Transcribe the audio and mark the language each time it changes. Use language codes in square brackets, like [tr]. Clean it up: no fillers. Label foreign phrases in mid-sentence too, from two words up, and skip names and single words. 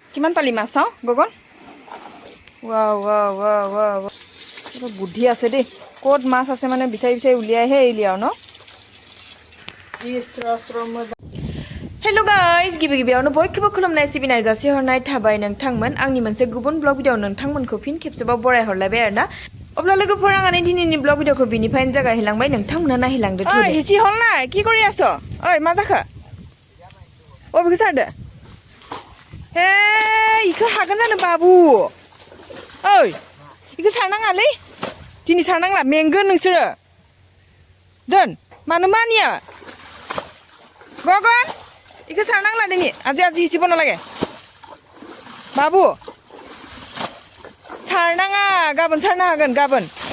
[as] কিমান পালি মাছ চাওঁ গগন ৱাও ৱাও ৱাও ৱাও বুদ্ধি আছে দেই ক'ত মাছ আছে মানে বিচাৰি বিচাৰি উলিয়াইহে এৰিলিয়াও ন [en] hello guys [brx] गिबि गिबियावनो बयखौबो खुलुमनाय सिबिनाय जासिहरनाय थाबाय नोंथांमोन आंनि मोनसे गुबुन ब्लग भिडिअ नोंथांमोनखौ फिन खेबसेबाव बरायहरलायबाय आरोना अब्ला लोगोफोर आं दिनैनि ब्लग भिडिअखौ बिनिफ्रायनो जागायलांबाय नोंथांमोना नायलांदो ओइ हिसि हलनाय [as] কি কৰি আছ [brx] ओइ मा जाखो अबेखौ सारदो हे इखौ हागोन जानो बाबु ओइ इखौ सारनाङालै दिनै सारनांला मेंगोन नोंसोरो दोन मानो मानिया गगन इखौ सारनांला दिनै आजि आजि हिसिब नालागे बाबु सारनाङा गाबोन सारनो हागोन गाबोन